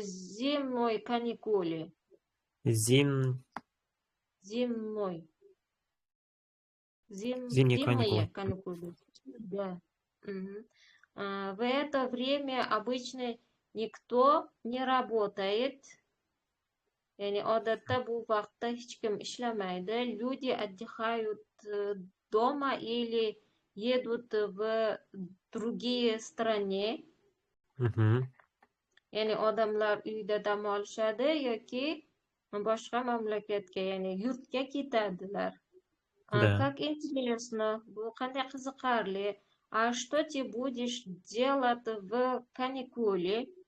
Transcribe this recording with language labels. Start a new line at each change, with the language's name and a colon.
Russian: зимной каникулы. Зимние Зимной. зимние Зимние каникулы. каникулы. Да. Мгм. В это время обычно никто не работает.
Uzbek: Yani odatda bu vaqtda hech kim ishlamaydi.
Russian: Люди отдыхают дома или едут в другие страны. Мгм.
Uzbek: Yani odamlar uyda dam olishadi yoki boshqa mamlakatga, ya'ni yurtga ketadilar.
Russian: Да. Как интересно,
Uzbek: bu qanday qiziqarli.
Russian: А что ты будешь делать в каникулы?